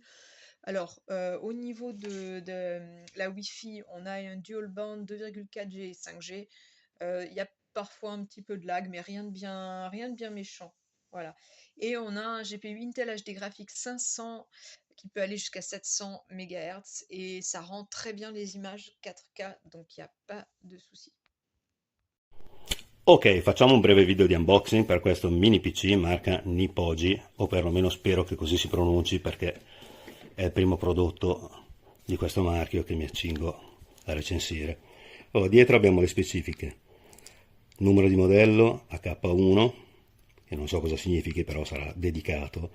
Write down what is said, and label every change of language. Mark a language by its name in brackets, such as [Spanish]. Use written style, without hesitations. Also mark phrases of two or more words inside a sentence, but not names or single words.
[French] Alors, au niveau de la Wi-Fi, on a un [English] dual band [French] 2,4G et 5G. Il y a parfois un petit peu de lag, mais rien de bien méchant. Voilà. Et on a un GPU Intel HD Graphics 500 qui peut aller jusqu'à 700 MHz et ça rend très bien les images 4K, donc il n'y a pas de souci. [Italian] Ok, facciamo un breve video di unboxing per questo mini PC marca Nipogi, o perlomeno spero che così si pronunci perché è il primo prodotto di questo marchio che mi accingo a recensire. Dietro abbiamo le specifiche. Numero di modello HK1, che non so cosa significhi, però sarà dedicato.